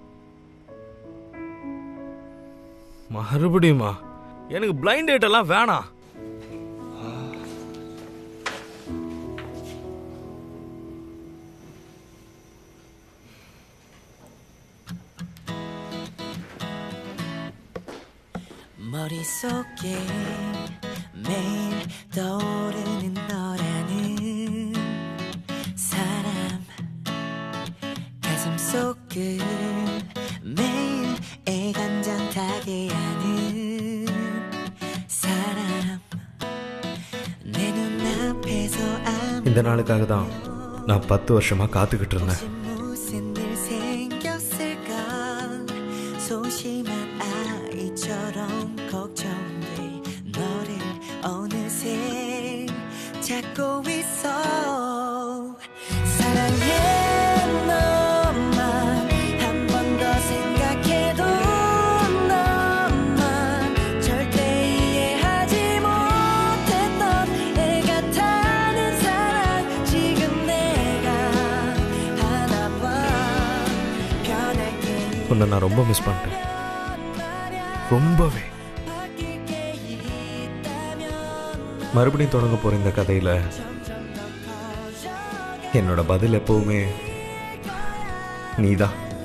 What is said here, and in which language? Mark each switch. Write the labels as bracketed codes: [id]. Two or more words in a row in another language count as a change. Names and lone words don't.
[ta] மறுபடியுமா? எனக்கு [en] blind date [ta] எல்லாம் வேணாம். [ko] 머릿속에 매일 떠오르는 너라는 사람 가슴 속을 매일 애간장 타게 하는 사람 내 눈앞에서 [ta] இந்த நாளுக்காக தான் நான் 10 வருஷமா காத்துக்கிட்டு இருந்தேன். [ko] 무슨 일 생겼을까 소심한 아이처럼 걱정돼 너를 어느새 찾고 있어 사랑해 너만 한 번 더 생각해도 너만 절대 이해하지 못했던 애 같아는 사랑 지금 내가 하나봐 변할게 [ta] உன்னை நான் ரொம்ப மிஸ் பண்ணிட்டேன், ரொம்பவே. மறுபடியும் தொடங்க போற இந்த கதையில என்னோட பதில் எப்பவுமே நீதான்.